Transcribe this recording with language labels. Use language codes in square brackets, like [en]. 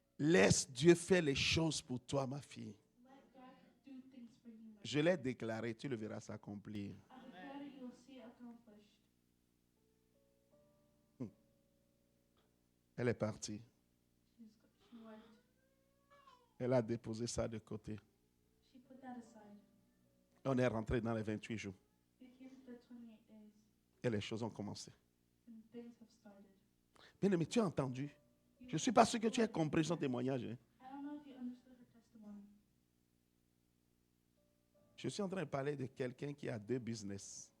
[fr] Laisse Dieu faire les choses pour toi, ma fille. [en] Let God do things for you. [fr] Je l'ai déclaré, tu le verras s'accomplir. [en] I declare that you'll see it accomplished. [fr] Elle est partie. [en] She went. [fr] Elle a déposé ça de côté. [en] She put that aside. [fr] On est rentré dans les 28 jours. [en] We came to the 28 days, [fr] Et les choses ont commencé. [en] and things have started. [fr] Bien aimé, tu as entendu? Je ne suis pas sûr que tu aies compris son témoignage. Hein. [en] I don't know if you understood her testimony. [fr] Je suis en train de parler de quelqu'un qui a 2 business.